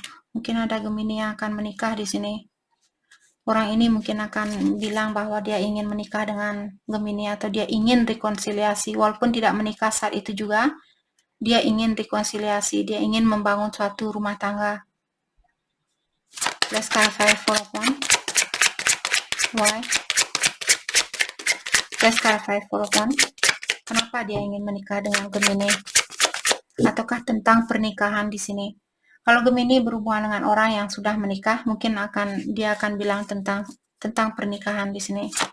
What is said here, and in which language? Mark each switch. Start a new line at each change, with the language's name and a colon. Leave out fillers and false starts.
Indonesian: Mungkin ada Gemini yang akan menikah di sini. Orang ini mungkin akan bilang bahwa dia ingin menikah dengan Gemini atau dia ingin rekonsiliasi, walaupun tidak menikah saat itu juga. Dia ingin rekonsiliasi, dia ingin membangun suatu rumah tangga.
English: Let's clarify Four of Wands. Why? Let's clarify Four of Wands.
Indonesian: Kenapa dia ingin menikah dengan Gemini? Ataukah tentang pernikahan di sini? Kalau Gemini berhubungan dengan orang yang sudah menikah, mungkin dia akan bilang tentang pernikahan di sini.